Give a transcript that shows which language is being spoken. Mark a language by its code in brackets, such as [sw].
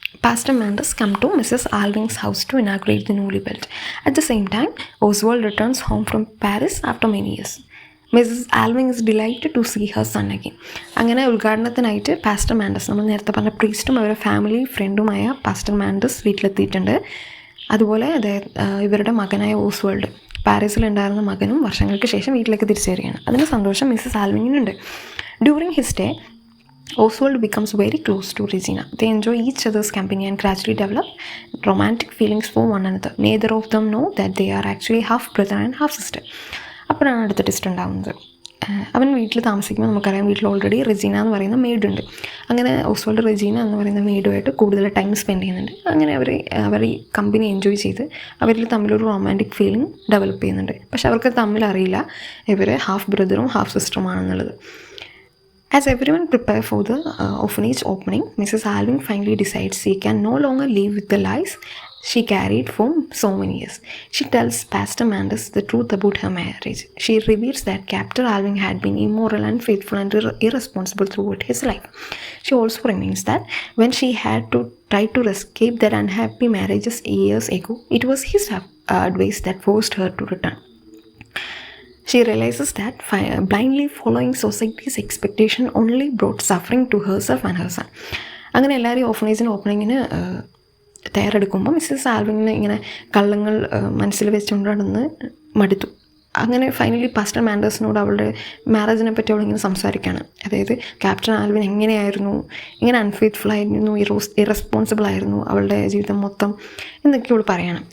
[en] Pastor Mandus come to Mrs. Alvin's house to inaugurate the newly built. At the same time, Oswald returns home from Paris after many years. Mrs. Alvin is delighted to see her son again. [ml] അങ്ങനെ ഉദ്ഘാടനത്തിനായിട്ട് pastor മാൻഡസ്, നമ്മൾ നേരത്തെ പറഞ്ഞ പ്രീസ്റ്റും അവരുടെ family ഫ്രണ്ടുമായ pastor മാൻഡസ് വീട്ടിലെത്തിയിട്ടുണ്ട്. അതുപോലെ ഇവരുടെ മകനായ Oswald, പാരീസിലുണ്ടായിരുന്ന മകനും വർഷങ്ങൾക്ക് ശേഷം വീട്ടിലേക്ക് തിരിച്ചു വരികയാണ്. അതിൻ്റെ സന്തോഷം Mrs ആൽവിനുണ്ട്. [en] During his stay Oswald becomes very close to Regina. They enjoy each other's company and gradually develop romantic feelings for one another. Neither of them know that they are actually half brother and half sister. [ml] അപ്പോഴാണ് അടുത്ത test ഉണ്ടാകുന്നത്. അവൻ വീട്ടിൽ താമസിക്കുമ്പോൾ നമുക്കറിയാം വീട്ടിൽ already Regina എന്ന് പറയുന്ന മെയ്ഡുണ്ട്. അങ്ങനെ ഓസ്വാൾഡ് റെജീന എന്ന് പറയുന്ന മെയ്ഡുമായിട്ട് കൂടുതൽ ടൈം സ്പെൻഡ് ചെയ്യുന്നുണ്ട്. അങ്ങനെ അവർ ഈ കമ്പനി എൻജോയ് ചെയ്ത് അവരിൽ തമ്മിലൊരു റൊമാൻറ്റിക് ഫീലിംഗ് ഡെവലപ്പ് ചെയ്യുന്നുണ്ട്. പക്ഷെ അവർക്ക് തമ്മിൽ അറിയില്ല ഇവർ ഹാഫ് ബ്രദറും half സിസ്റ്ററുമാണെന്നുള്ളത്. [en] As everyone prepare for the orphanage opening, Mrs. Alvin finally decides she can no longer live with the lies she carried for so many years. She tells Pastor Mandus the truth about her marriage. She reveals that Captain Alvin had been immoral, unfaithful and irresponsible throughout his life. She also reminds that when she had to try to escape their unhappy marriages years ago, it was his advice that forced her to return. She realizes that blindly following society's expectation only brought suffering to herself and her son. [ml] അങ്ങനെ എല്ലാവരും ഓർഫനേജിൻ്റെ ഓപ്പണിങ്ങിന് തയ്യാറെടുക്കുമ്പോൾ Mrs ആൽവിന് ഇങ്ങനെ കള്ളങ്ങൾ മനസ്സിൽ വെച്ചുകൊണ്ട് നടന്ന് മടുത്തു. അങ്ങനെ finally pastor മാൻഡേഴ്സിനോട് അവളുടെ മാരേജിനെ പറ്റി അവളിങ്ങനെ സംസാരിക്കുകയാണ്. അതായത് ക്യാപ്റ്റൻ ആൽവിൻ എങ്ങനെയായിരുന്നു, ഇങ്ങനെ അൺഫെയ്ത്ത്ഫുൾ ആയിരുന്നു, ഇറസ്പോൺസിബിൾ ആയിരുന്നു അവളുടെ ജീവിതം മൊത്തം എന്നൊക്കെ അവൾ പറയണം.